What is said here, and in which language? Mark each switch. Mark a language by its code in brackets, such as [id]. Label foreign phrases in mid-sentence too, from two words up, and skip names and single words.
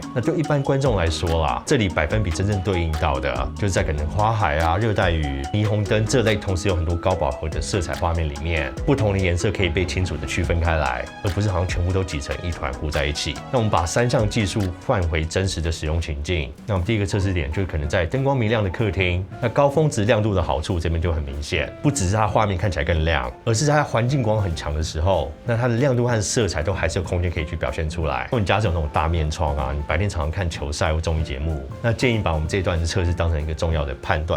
[zh] 那對一般觀眾來說啦，這裡百分比真正對應到的，就是在可能花海啊、熱帶雨、霓虹燈這類同時有很多高飽和的色彩畫面裡面，不同的顏色可以被清楚的區分開來，而不是好像全部都擠成一團糊在一起。那我們把3項技術換回真實的使用情境。那我們第一個測試點就是可能在燈光明亮的客廳，那高峰值亮度的好處這邊就很明顯，不只是它畫面看起來更亮，而是在它環境光很強的時候，那它的亮度和色彩都還是有空間可以去表現出來。如果你家是有那種大面窗啊，你白天常常看球賽或綜藝節目，那建議把我們這一段的測試當成一個重要的判斷。